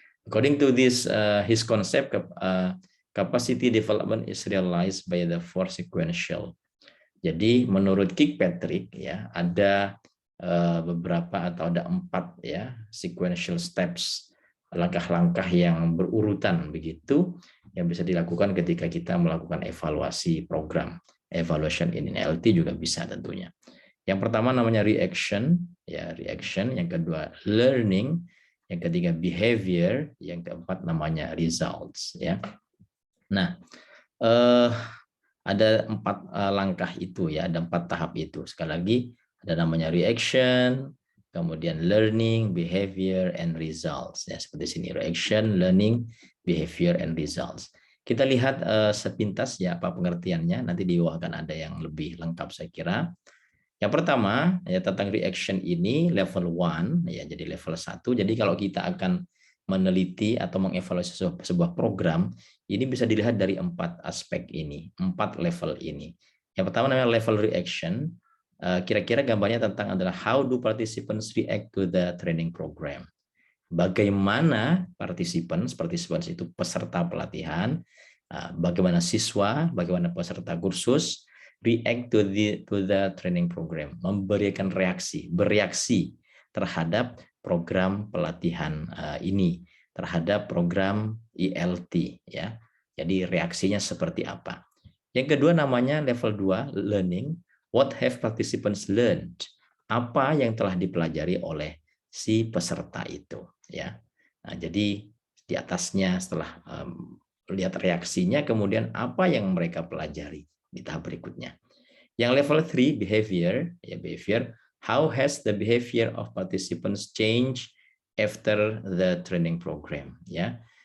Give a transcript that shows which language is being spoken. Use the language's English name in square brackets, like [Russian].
[English] According to this his concept, capacity development is realized by the four sequential. [Indonesian] Jadi menurut Kirkpatrick, ya, ada beberapa atau ada 4 ya sequential steps, langkah-langkah yang berurutan begitu yang bisa dilakukan ketika kita melakukan evaluasi program. [English] Evaluation in NLT [Indonesian] juga bisa tentunya. Yang pertama namanya reaction, ya, reaction. Yang kedua learning, yang ketiga behavior, yang keempat namanya results, ya. Nah, ada 4 langkah itu, ya, ada 4 tahap itu. Sekali lagi, ada namanya reaction, kemudian learning, behavior, and results. Ya, seperti sini, reaction, learning, behavior, and results. Kita lihat sepintas ya apa pengertiannya, nanti di bawah akan ada yang lebih lengkap saya kira. Yang pertama, ya, tentang reaction ini level 1, ya, jadi level 1. Jadi kalau kita akan meneliti atau mengevaluasi sebuah program, ini bisa dilihat dari 4 aspek ini, 4 level ini. Yang pertama namanya level reaction. Kira-kira gambarnya tentang adalah [English] how do participants react to the training program. [Indonesian] Bagaimana participants itu peserta pelatihan, bagaimana siswa, bagaimana peserta kursus [English] react to the training program, [Indonesian] memberikan bereaksi terhadap program pelatihan ini, terhadap program ILT, ya. Jadi reaksinya seperti apa. Yang kedua namanya level 2 learning. [English] What have participants learned? [Indonesian] Apa yang telah dipelajari oleh si peserta itu, ya. Nah, jadi di atasnya setelah lihat reaksinya, kemudian apa yang mereka pelajari di tahap berikutnya. Yang level 3 behavior, ya, behavior. [English] How has the behavior of participants changed after the training program, ya.